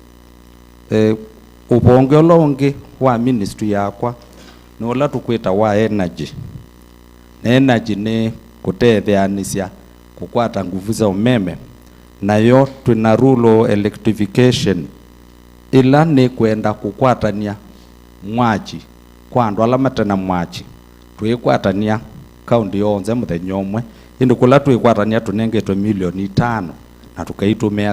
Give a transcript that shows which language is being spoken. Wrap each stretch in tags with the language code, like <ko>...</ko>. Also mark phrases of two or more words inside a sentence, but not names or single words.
<kam>Ubonge ulongi wa ministry yakwa ni ula tukwita wa energy. Na energy ni kutetheanisya kukwata nguvu za umeme nayo twina</kam> <en>rural electrification</en> <kam>ila ni kwenda kukwatania mwaji kwa andu ala matena mwaji twikwatania kaunti yonze muthenya umwe indi kula twikwatania tunengetwe milioni 5 na tukaitumia</kam>